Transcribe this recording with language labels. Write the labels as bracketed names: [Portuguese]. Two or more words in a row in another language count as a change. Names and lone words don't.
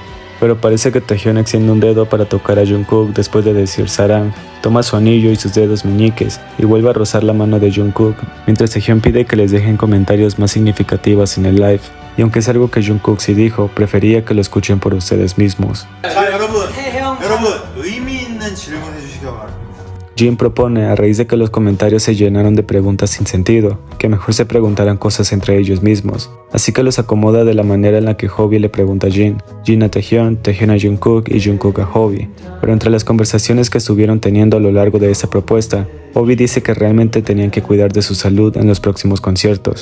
[Spanish] Pero parece que Taehyun extiende un dedo para tocar a Jungkook después de decir Sarang, toma su anillo y sus dedos meñiques y vuelve a rozar la mano de Jungkook, mientras Taehyun pide que les dejen comentarios más significativos en el live. Y aunque es algo que Jungkook sí dijo, prefería que lo escuchen por ustedes mismos. [Korean] 자 여러분 의미 있는 질문 해주시기 바랍니다. [Spanish] Jin propone, a raíz de que los comentarios se llenaron de preguntas sin sentido, que mejor se preguntaran cosas entre ellos mismos. Así que los acomoda de la manera en la que Hobi le pregunta a Jin a Taehyun, Taehyun a Jungkook y Jungkook a Hobi. Pero entre las conversaciones que estuvieron teniendo a lo largo de esta propuesta, Hobi dice que realmente tenían que cuidar de su salud en los próximos conciertos.